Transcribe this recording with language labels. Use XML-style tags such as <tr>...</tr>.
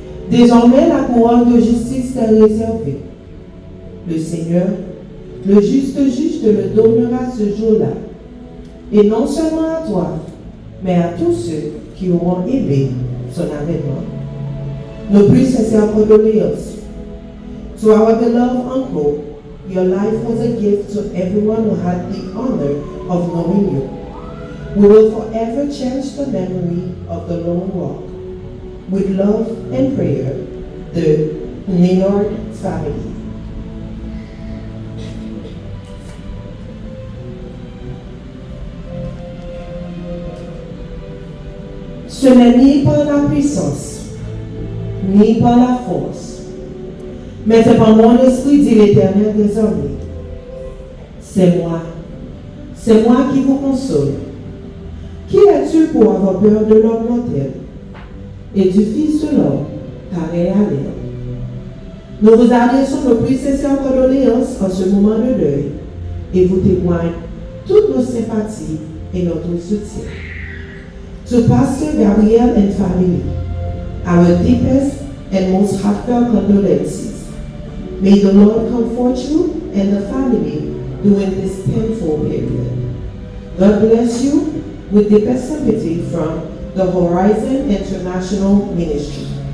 <fr>Désormais, la couronne de justice t'est réservée. Le Seigneur, le juste juge, te le donnera ce jour-là. Et non seulement à toi, mais à tous ceux qui auront aimé son avènement. Nos plus sincères condoléances.</fr> <en>To our beloved uncle, your life was a gift to everyone who had the honor of knowing you. We will forever cherish the memory of the lone walk. With love and prayer, the Leonard family.</en> <fr>Ce n'est ni par la puissance, ni par la force, mais c'est par mon esprit, dit l'Éternel désormais. C'est moi qui vous console. Qui es-tu pour avoir peur de l'homme mortel et du Fils de l'homme, carré à l'air? Nous vous adressons nos plus sincères condoléances en ce moment de deuil et vous témoignons toutes nos sympathies et notre soutien.</fr> <en>To Pastor Gabriel and family, our deepest and most heartfelt condolences. May the Lord comfort you and the family during this painful period. God bless you with deepest sympathy from the Horizon International Ministry.</en>